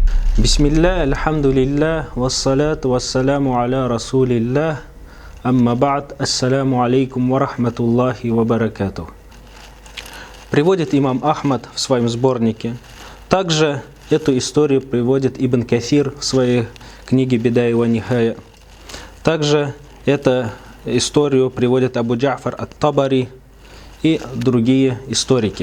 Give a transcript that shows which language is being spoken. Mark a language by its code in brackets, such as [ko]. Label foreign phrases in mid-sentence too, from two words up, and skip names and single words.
[ar] بسم الله، الحمد لله، والصلاة والسلام على رسول الله، أما بعد، السلام عليكم ورحمة الله وبركاته. [ru] Приводит имам Ахмад в своем сборнике. Также эту историю приводит Ибн Кафир в своей книге «Бидая ва Нихая». Также эту историю приводит Абу Джа'фар ат-Табари и другие историки.